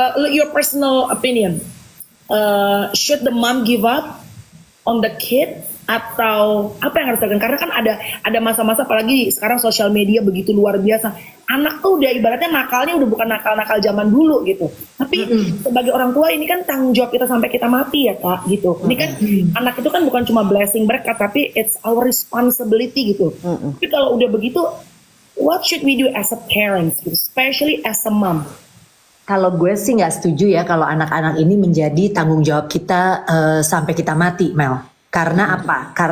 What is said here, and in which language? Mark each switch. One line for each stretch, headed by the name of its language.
English: Your personal opinion, should the mom give up on the kid
Indonesian: atau apa yang harus dilakukan? Karena kan ada masa-masa apalagi sekarang sosial media begitu luar biasa. Anak tuh udah ibaratnya nakalnya udah bukan nakal-nakal zaman dulu gitu. Tapi sebagai orang tua ini kan tanggung jawab kita sampai kita mati ya Kak gitu. Ini kan anak itu kan bukan cuma blessing berkat, tapi
English: it's our responsibility
Indonesian: gitu. Tapi kalau udah begitu,
English: what should we do as a parent, especially as a mom?
Indonesian: Kalau gue sih nggak setuju ya kalau anak-anak ini menjadi tanggung jawab kita sampai kita mati, Mel. Karena apa?